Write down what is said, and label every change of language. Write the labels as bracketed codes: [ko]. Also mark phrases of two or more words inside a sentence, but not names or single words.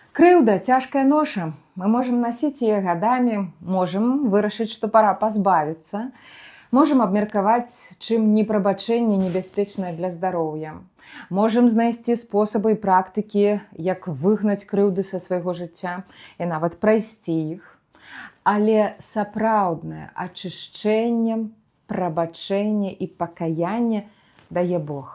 [be] Крыўда – цяжкая ноша. [ru] Мы можем носить ее годами, [be] можем вырашыць, што пора пазбавіцца, можем абмеркаваць, чым непрабачэнне небяспечнае для здароўя. Можем знайсці спосабы і практыкі, як выгнаць крыўды са свайго жыцця і нават прайсці іх. Але сапраўднае ачышчэнне, прабачэнне і пакаянне дае Бог.